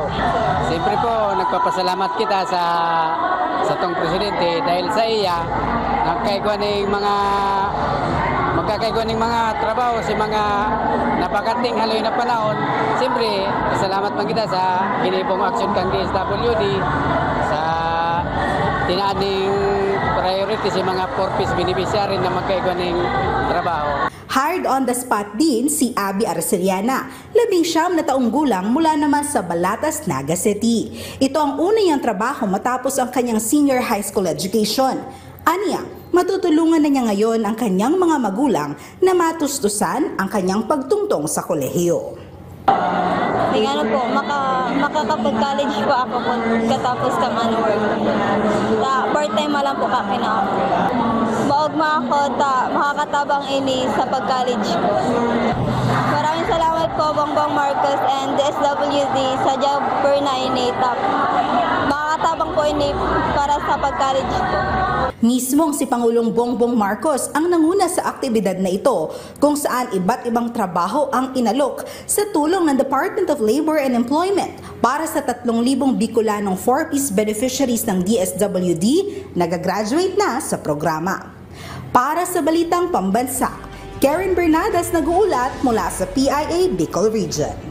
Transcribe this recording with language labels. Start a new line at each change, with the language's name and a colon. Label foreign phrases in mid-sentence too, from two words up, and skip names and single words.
Bikol: Siyempre po, nagpapasalamat kita sa tong presidente dahil sa iya, magkakaigwa ng mga trabaho sa mga napakating haloy na panahon. Siyempre, salamat man kita sa ginibong action kang DSWD sa tinaaning priority sa mga 4Ps beneficiary na magkaigwa ng trabaho.
English: Hired on the spot
Filipino: din si Abby Arceliana, 19 na taong gulang mula naman sa Balatas, Naga City. Ito ang una niyang trabaho matapos ang kanyang
English: senior high school education.
Filipino: Aniya, matutulungan na niya ngayon ang kanyang mga magulang na matustusan ang kanyang pagtungtong sa kolehiyo.
Bikol: Makakapag-college po ako katapos ka man work. Part-time lang po kami na ako. Maugma ako, makakatabang ini sa pag-college ko.
Filipino: Maraming salamat po Bongbong Marcos and DSWD sa job fair na ini.
Bikol: Makakatabang po ini para sa pag-college ko.
Filipino: Mismong si Pangulong Bongbong Marcos ang nanguna sa aktibidad na ito kung saan iba't ibang trabaho ang inalok sa tulong ng Department of Labor and Employment para sa 3,000 Bicolanong 4Ps beneficiaries ng DSWD na gagraduate na sa programa. Para sa Balitang Pambansa, Karen Bernadas nag-uulat mula sa PIA Bicol Region.